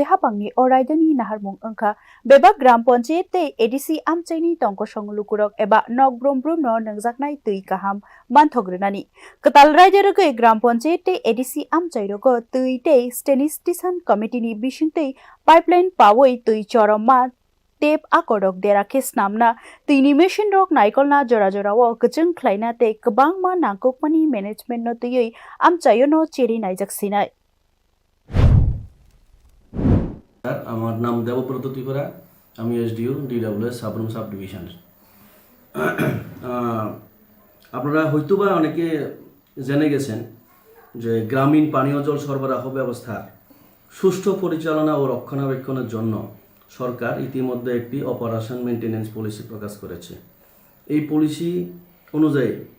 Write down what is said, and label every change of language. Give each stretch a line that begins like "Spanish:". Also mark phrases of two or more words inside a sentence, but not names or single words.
Kok Borok: hapangni oraidani naharmung ongkha beba gram panchayat tei ADC amchaini tongkosong lukurok eba nok brom no nangjaknai tui kaham manthograni ketal rider gai gram panchayat tei ADC amchairoko tui tei
English: sanitation committee
Kok Borok: ni bisingtui pipeline pawoi tui choroma tep akodok derake snamna tini machine rok naikolna jora wo kachung khlaina te kabangma nangkokmani management no tui amchayo no cheri naijak
Bangla: আমার নাম দেবব্রত ত্রিপুরা আমি এসডিও ডিডব্লিউএস সাবরুম
English: sub division
Bangla: আপনারা হয়তোবা অনেকে জেনে গেছেন যে গ্রামীণ পানীয় জল সরবরাহ ব্যবস্থার সুষ্ঠু পরিচালনা ও রক্ষণাবেক্ষণের জন্য সরকার ইতিমধ্যে একটি
English: operation maintenance policy
Bangla: প্রকাশ করেছে এই পলিসি অনুযায়ী